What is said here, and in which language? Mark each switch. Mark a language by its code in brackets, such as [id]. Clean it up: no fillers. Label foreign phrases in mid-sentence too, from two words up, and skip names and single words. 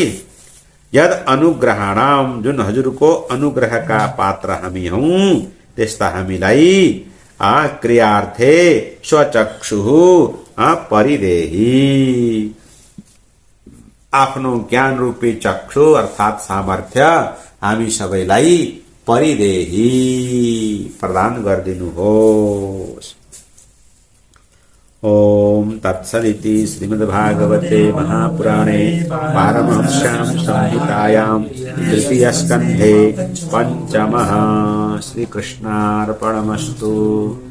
[sa] यद अनुग्रहाणाम, [ne] जुन हजुरको अनुग्रहका पात्र हामी हौं, त्यस्ता हामीलाई [sa] क्रियार्थे स्वचक्षु परिदेहि, [ne] आफ्नो ज्ञान रूपी चक्षु अर्थात सामर्थ्य हामी सबैलाई परिदेहि प्रदान गरिदिनुहोस्। [sa] ओम तत्सदिति श्रीमद्भागवते महापुराणे पारमहंस्यां संहितायां तृतीय स्कन्धे पंचमः श्रीकृष्णार्पणमस्तु।